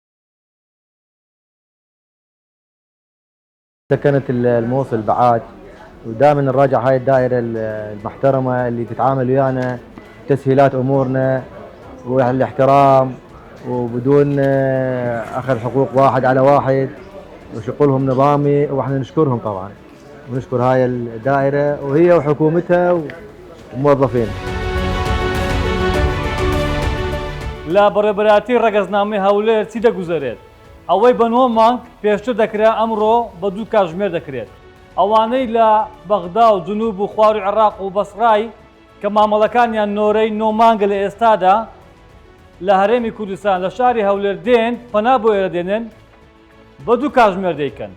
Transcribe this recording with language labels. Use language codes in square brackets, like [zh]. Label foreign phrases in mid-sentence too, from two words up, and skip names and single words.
[ar] سكنت الموصل بعاج ودائما نراجع هاي الدائرة المحترمة اللي تتعامل ويانا تسهيلات أمورنا والاحترام وبدون أخذ حقوق واحد على واحد وشغلهم نظامي، واحنا نشكرهم طبعا ونشكر هاي الدائرة وهي وحكومتها وموظفينها. [ckb] لا بەڕێبەراتی ڕەگەزنامەی هەولێر چی دەگوزارێت؟ ئەوەی بە 9 مانگ پێشتر دەکرێت ئەمڕۆ بە 2 کاتژمێر دەکرێت. ئەوانەی لە بەغدا و جنوب و خوار و عێراق و بەسڕای کە مامەڵەکانیان نۆرەی 9 مانگە لە ئێستادا لە هەرێمی کوردستان لە شاری هەولێر دێن پەنا بۆ ئێرە دێنن بە 2 کاتژمێر دەیکەن.